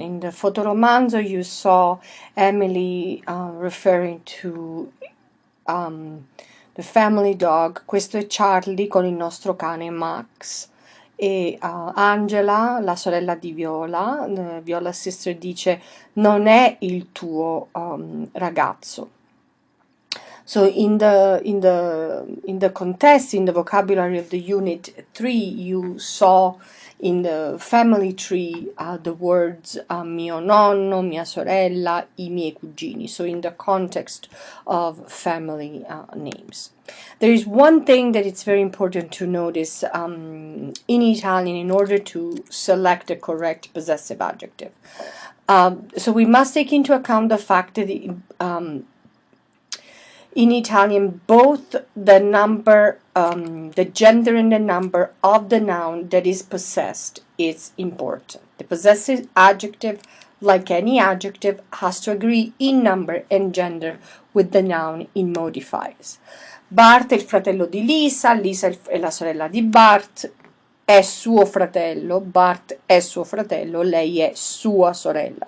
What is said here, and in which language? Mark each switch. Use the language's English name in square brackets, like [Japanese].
[English] In the fotoromanzo, you saw Emily referring to the family dog. [Italian] Questo è Charlie con il nostro cane Max. E Angela, la sorella di Viola, [English] Viola Sister, [Italian] dice non è il tuo ragazzo. [English] So in the context, in the vocabulary of the unit 3, you saw in the family tree the words [Italian] mio nonno, mia sorella, I miei cugini. [English] So in the context of family names. There is one thing that it's very important to notice in Italian in order to select the correct possessive adjective. So we must take into account the fact that in Italian, both the number, the gender and the number of the noun that is possessed is important. The possessive adjective, like any adjective, has to agree in number and gender with the noun it modifies. [Italian] Bart è il fratello di Lisa, Lisa è la sorella di Bart, è suo fratello, Bart è suo fratello, lei è sua sorella.